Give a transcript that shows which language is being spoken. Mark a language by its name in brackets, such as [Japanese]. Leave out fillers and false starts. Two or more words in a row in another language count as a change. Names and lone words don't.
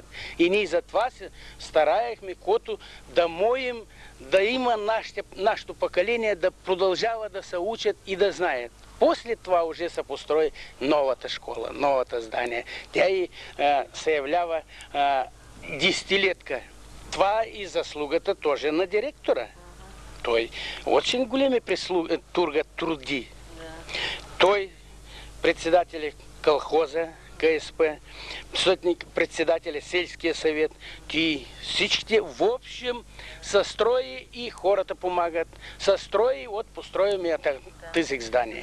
[Bulgarian] И ние за това се стараехме, което да моим, да има нашето поколение да продължава да се учат и да знаят. После това уже се построи новата школа, новата здание. Тя и се являва десетилетка. Това и заслугата тоже на директора. Той очень големи труди. Той, председателя колхоза, КСП, председателя сельския съвет, ти всичките в общем състрои и хората помагат. Състрои от построимията тези здания.